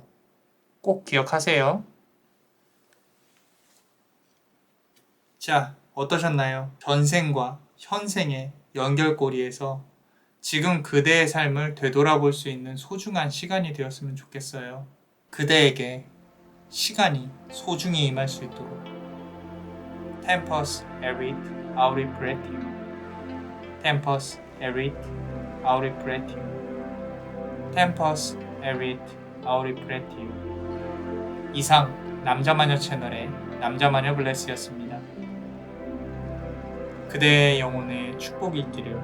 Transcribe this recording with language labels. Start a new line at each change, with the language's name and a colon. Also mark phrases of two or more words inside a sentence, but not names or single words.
Korean: 꼭 기억하세요. 자, 어떠셨나요? 전생과 현생의 연결고리에서 지금 그대의 삶을 되돌아볼 수 있는 소중한 시간이 되었으면 좋겠어요. 그대에게 시간이 소중히 임할 수 있도록.
Latin: Tempus erit auri pretium. Tempus erit auri pretium. Tempus erit auri pretium.
Korean: 이상 남자마녀 채널의 남자마녀 블레스였습니다. 그대의 영혼에 축복이 있기를.